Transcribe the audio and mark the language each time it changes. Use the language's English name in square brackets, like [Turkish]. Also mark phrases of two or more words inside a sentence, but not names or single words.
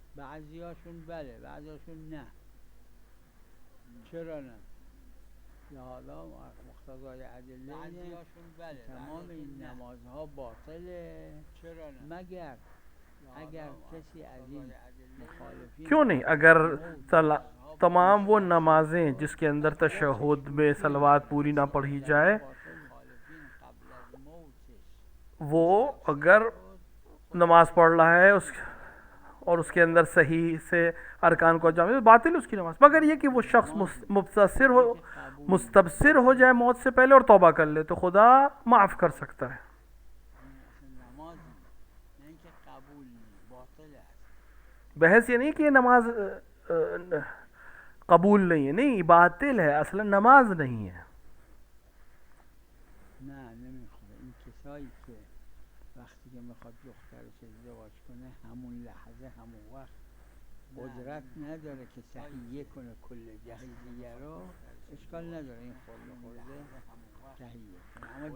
[Persian] بعضیاشون بله بعضیاشون نه. چرا نه؟ لحاظا مقتضای ادله اینه تمام این نمازها باطله مگر اگر کسی از این مخالفین [Urdu] کیوں نہیں؟ اگر تمام وہ نمازیں جس کے اندر تشہد میں صلوات پوری نہ پڑھی جائے، وہ اگر نماز پڑھ رہا ہے اور اس کے اندر صحیح سے ارکان کو جامع، باطل اس کی نماز، مگر یہ کہ وہ شخص مستبصر ہو جائے موت سے پہلے اور توبہ کر لے تو خدا معاف کر سکتا ہے۔ بحث یہ نہیں کہ یہ نماز قبول نہیں ہے، نہیں، باطل ہے، اصلا نماز نہیں ہے۔ [Persian] نه نمیخواد این کسایی که وقتی که میخواد دخترش ازدواج کنه همون لحظه همون وقت قدرت نداره که تهیه کنه کل جهیزیه رو، اشکال نداره این خورده تهیه کنه۔